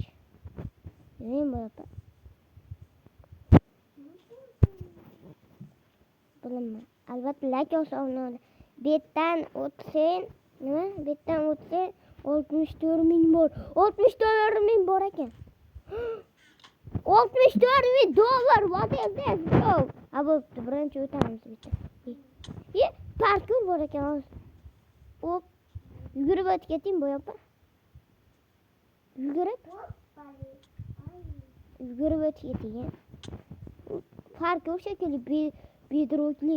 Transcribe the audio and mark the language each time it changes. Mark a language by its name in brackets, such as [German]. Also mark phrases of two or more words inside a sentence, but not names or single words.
[Uzbek] Nima boy opa? Bilmadim. Albatta like osovnodi. Betdan o'tsang, nima? Betdan o'tsang 64,000 bor. 64,000 bor ekan. $64,000. [English] What is this, bro? [Uzbek] Bo'pti, birinchi o'tamiz bitta. Parkur bor ekan. Hop. Yugurib o'tib keting, boy opa. Yugurib o'tib keting. Parkur shekilli bedrockli.